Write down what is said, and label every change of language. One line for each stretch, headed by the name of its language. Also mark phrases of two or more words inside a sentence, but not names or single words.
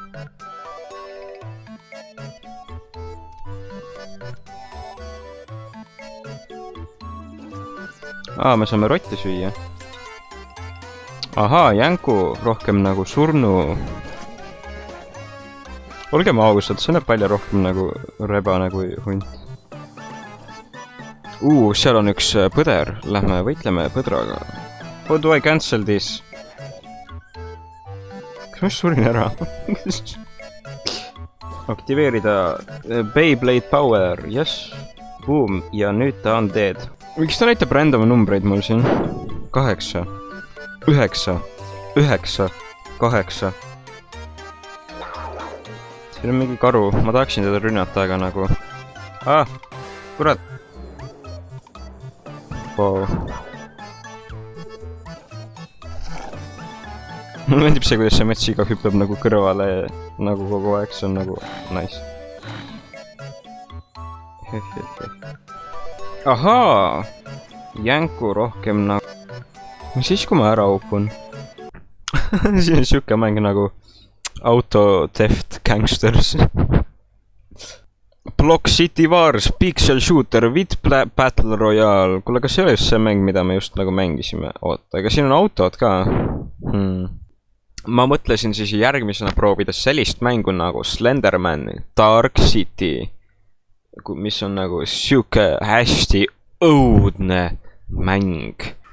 Estonian: Me saame rotti süüa. Ahaa, jänku rohkem nagu surnu. Olgem ausad, see näeb palju rohkem nagu rebane kui hunt. Seal on üks põder. Lähme võitleme põdraga.
English: How do I cancel this?
Estonian: Kas ma surin ära? Aktiveerida Beyblade Power. Yes. Boom. Ja nüüd ta on dead. Miks ta näitab random numbreid mul siin? 8, 9, 9, 8. Siin on mingi karu. Ma tahaksin teda rünnata, aga nagu... kurat. Wow. Mulle meeldib see, kuidas see metsiga hüppab nagu kõrvale nagu kogu aeg. See on nagu nice. Ahaa! Jänku rohkem nagu... Mis siis, kui ma ära upun? Siin on siuke mäng nagu Auto Theft Gangsters. Block City Wars, Pixel Shooter, With Battle Royale. Kuule, kas see oli just see mäng, mida me just nagu mängisime? Oota, aga siin on autod ka. Ma mõtlesin siis järgmisena proovida sellist mängu nagu Slenderman Dark City, mis on nagu siuke hästi õudne mäng.